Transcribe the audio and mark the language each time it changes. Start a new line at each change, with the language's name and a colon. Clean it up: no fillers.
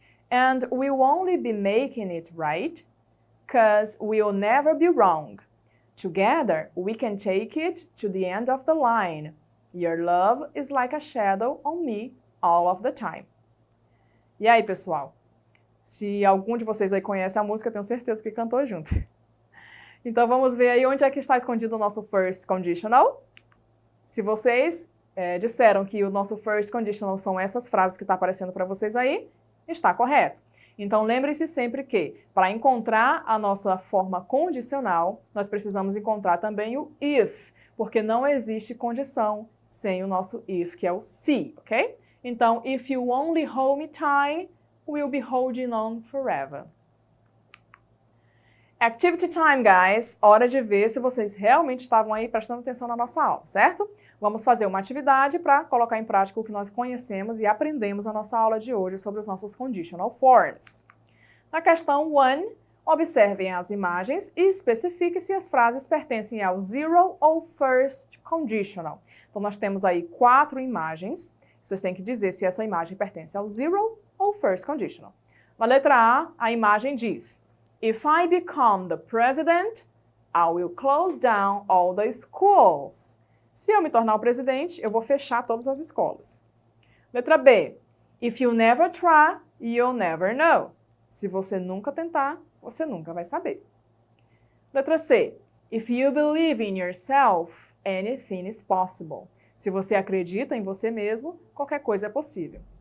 English: And we'll only be making it right, 'cause we'll never be wrong. Together, we can take it to the end of the line. Your love is like a shadow on me all of the time.
Portuguese: E aí, pessoal? Se algum de vocês aí conhece a música, tenho certeza que cantou junto. Então, vamos ver aí onde é que está escondido o nosso First Conditional. Se vocês disseram que o nosso First Conditional são essas frases que estão aparecendo para vocês aí, está correto. Então, lembre-se sempre que, para encontrar a nossa forma condicional, nós precisamos encontrar também o if, porque não existe condição sem o nosso if, que é o se, ok? Então,
English: if you only hold me tight, we'll be holding on forever. Activity time, guys.
Portuguese: Hora de ver se vocês realmente estavam aí prestando atenção na nossa aula, certo? Vamos fazer uma atividade para colocar em prática o que nós conhecemos e aprendemos na nossa aula de hoje sobre os nossos conditional forms. Na questão 1, observem as imagens e especifique se as frases pertencem ao zero ou first conditional. Então, nós temos aí 4 imagens. Vocês têm que dizer se essa imagem pertence ao zero ou first conditional. Na letra A imagem diz:
English: If I become the president, I will close down all the schools.
Portuguese: Se eu me tornar o presidente, eu vou fechar todas as escolas. Letra B.
English: If you never try, you'll never know.
Portuguese: Se você nunca tentar, você nunca vai saber. Letra C.
English: If you believe in yourself, anything is possible.
Portuguese: Se você acredita em você mesmo, qualquer coisa é possível.